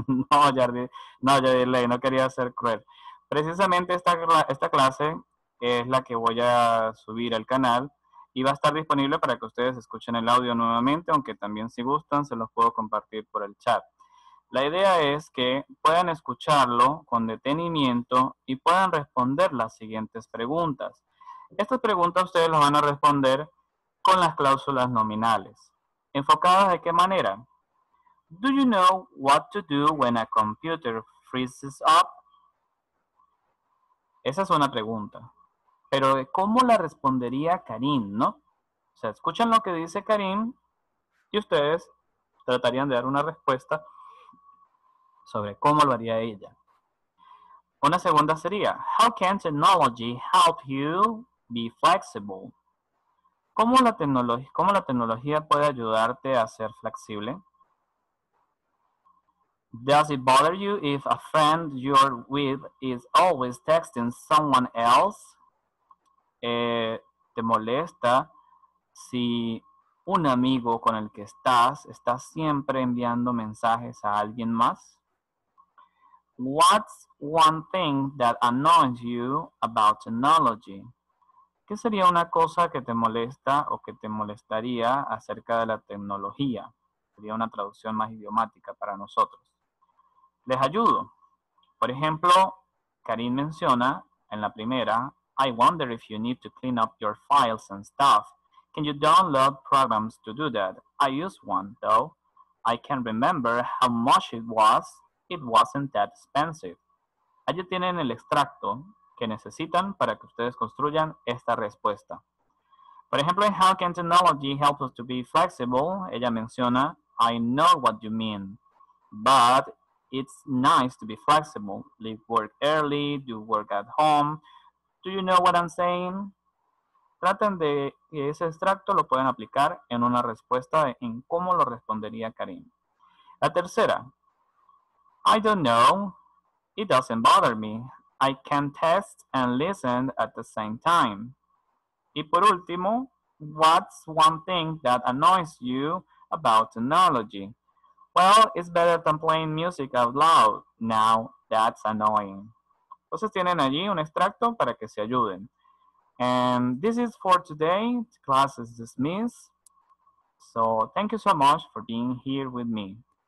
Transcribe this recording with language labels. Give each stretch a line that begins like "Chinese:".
Spanish: No, Yardirley, no quería ser cruel. Precisamente esta clase es la que voy a subir al canal y va a estar disponible para que ustedes escuchen el audio nuevamente, aunque también si gustan se los puedo compartir por el chat. La idea es que puedan escucharlo con detenimiento y puedan responder las siguientes preguntas. Estas preguntas ustedes las van a responder con las cláusulas nominales. ¿Enfocadas de qué manera?
English: Do you know what to do when a computer freezes up?
Spanish: Esa es una pregunta. Pero ¿cómo la respondería Karim, no? O sea, escuchan lo que dice Karim y ustedes tratarían de dar una respuesta sobre cómo lo haría ella. Una segunda sería,
English: how can technology help you be flexible?
Spanish: ¿Cómo la tecnología puede ayudarte a ser flexible?
English: Does it bother you if a friend you're with is always texting someone else?
Spanish: ¿Te molesta si un amigo con el que está siempre enviando mensajes a alguien más?
English: What's one thing that annoys you about technology?
Spanish: ¿Qué sería una cosa que te molesta o que te molestaría acerca de la tecnología? Sería una traducción más idiomática para nosotros. Les ayudo. Por ejemplo, Karim menciona en la primera,
English: I wonder if you need to clean up your files and stuff. Can you download programs to do that? I use one, though. I can't remember how much it was. It wasn't that expensive.
Spanish: Allí tienen el extracto que necesitan para que ustedes construyan esta respuesta. Por ejemplo, en
English: How Can Technology Help Us to Be Flexible?
Spanish: Ella menciona,
English: I know what you mean, but it's nice to be flexible. Leave work early, do work at home. Do you know what I'm saying?
Spanish: Traten de que ese extracto lo pueden aplicar en una respuesta en cómo lo respondería Karim. La tercera,
English: I don't know. It doesn't bother me. I can test and listen at the same time.
Spanish: Y por último,
English: what's one thing that annoys you about technology? Well, it's better than playing music out loud. Now, that's annoying.
Spanish: Entonces tienen allí un extracto para que se ayuden.
English: And this is for today. Class is dismissed. So thank you so much for being here with me.